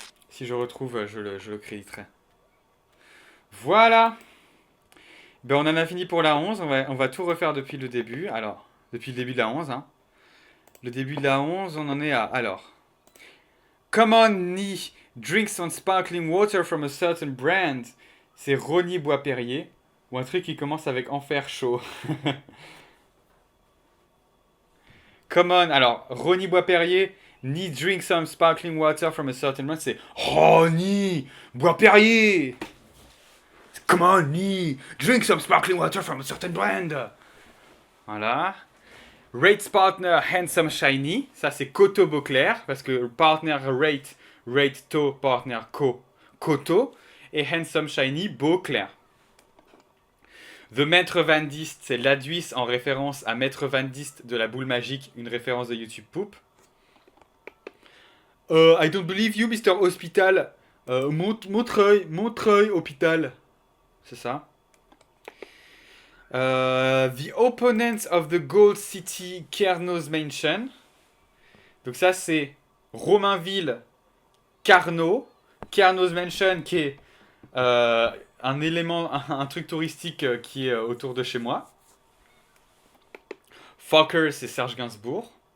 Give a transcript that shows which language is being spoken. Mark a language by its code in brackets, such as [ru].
[fr] Si je retrouve, je le créditerai. Voilà. Ben, on en a fini pour la 11. On va tout refaire depuis le début. Alors, depuis le début de la 11. Hein. Le début de la 11, on en est à... Alors. [en] Common Knee drinks on sparkling water from a certain brand. [fr] C'est Rony Bois-Perrier. Ou un truc qui commence avec Enfer chaud. [en] Common, [fr] alors, [en] Rony Bois-Perrier, Ni drink some sparkling water from a certain brand, [fr] c'est oh ni, bois Perrier. [en] Come on ni, drink some sparkling water from a certain brand. [fr] Voilà. [en] Rates partner handsome shiny, [fr] ça c'est Coto Beauclair parce que [en] partner rate to partner [fr] Coto et [en] handsome shiny [fr] Beauclair. The Maître Van Dist, c'est l'Aduis en référence à Maître Van Dist de la boule magique, une référence de YouTube Poop. [en] I don't believe you, Mr. Hospital. [fr] Montreuil, hôpital. C'est ça. [en] The opponents of the Gold City Carnot's Mansion. [fr] Donc ça c'est Romainville, Carnot. Carnot's Mansion qui est un élément, un truc touristique qui est autour de chez moi. Fokker, c'est Serge Gainsbourg.